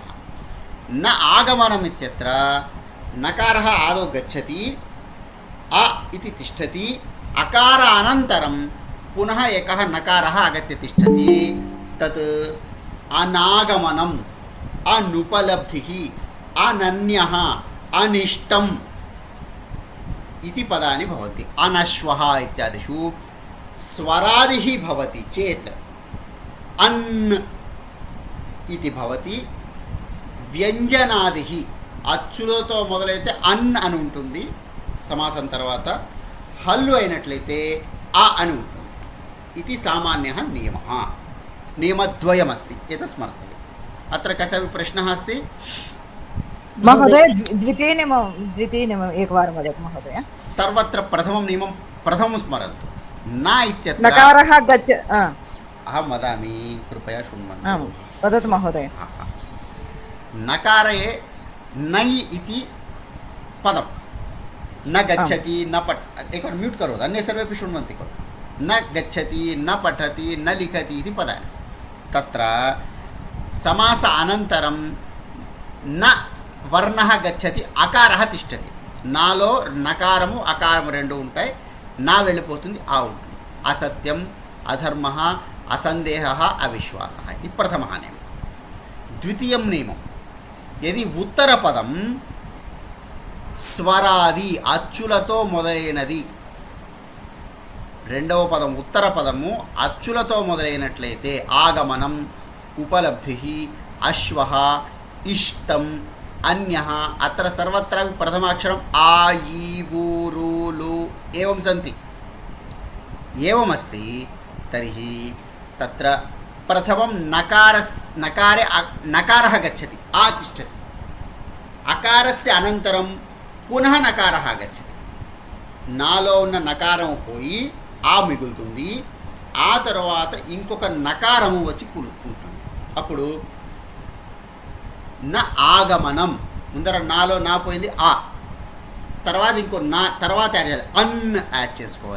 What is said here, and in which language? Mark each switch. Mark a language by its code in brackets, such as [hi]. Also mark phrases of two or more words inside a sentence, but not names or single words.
[sa] न आगमनम् इत्यत्र नकारः आदौ गच्छति, अ इति तिष्ठति, अकार अनन्तरं पुनः एकः नकारः आगत्य तिष्ठति, तत् अनागमनम्, अनुपलब्धिः, अनन्यः, अनिष्टम् इति पदानि भवन्ति। अनश्वः इत्यादिषु स्वरादिः भवति चेत् अन् इति भवति। [te] వ్యంజనాదిః అచ్చులతో మొదలైతే అన్ అని ఉంటుంది, సమాసం తర్వాత హల్లు అయినట్లయితే ఆ అని ఉంటుంది. [sa] ఇది సామాన్యः నియమः. నియమద్వయమస్తి, एतत् स्मर्तव्यम्। अत्र कस्यापि प्रश्नः अस्ति? महोदय द्वितीयनियमम् एकवारं वदतु महोदय। सर्वत्र प्रथमं नियमं प्रथमं स्मरन्तु। न इत्यत्र नकारः गच्छ अहं वदामि, कृपया शृण्वन्तु। वदतु महोदय। नकारे नै इति पदं न गच्छति, न पठ, एकवारं म्यूट् करोतु, अन्ये सर्वेपि शृण्वन्ति खलु। न गच्छति, न पठति, न लिखति इति पदानि। तत्र समास अनन्तरं न वर्णः गच्छति, अकारः तिष्ठति। [te] नालो नकारము అకారము రెండు ఉంటాయి, నా వెళ్ళిపోతుంది, ఆ ఉంటుంది. [sa] అసత్యం, అధర్మः, అసందేహः, అవిశ్వాసः ఇది ప్రథమः నియమం. ద్వితీయం నియమం, यदि उत्तरपदं [te] స్వరాది అచ్చులతో మొదలైనది, రెండవ పదం ఉత్తర పదము అచ్చులతో [sa] మొదలైనట్లయితే ఆగమనం, ఉపలబ్ధిః, అశ్వః, ఇష్టం, అన్యః, అత్ర సర్వత్రా ప్రథమాక్షరం ఆ ఈ ఊ రు లు ఏవం సంతి, ఏవమస్తి, తర్हि తత్ర प्रथमं नकारे नकारः गच्छति, आ तिष्ठति, अकारस्य अनन्तरं पुनः नकारः आगच्छति, [te] నాలో ఉన్న నకారం పోయి ఆ మిగులుతుంది. ఆ తర్వాత ఇంకొక నకారము వచ్చి ఉంటుంది. అప్పుడు న ఆగమనం, ముందర నాలో నా పోయింది ఆ, తర్వాత ఇంకో నా తర్వాత యాడ్ చేయాలి, అన్ యాడ్ చేసుకోవాలి.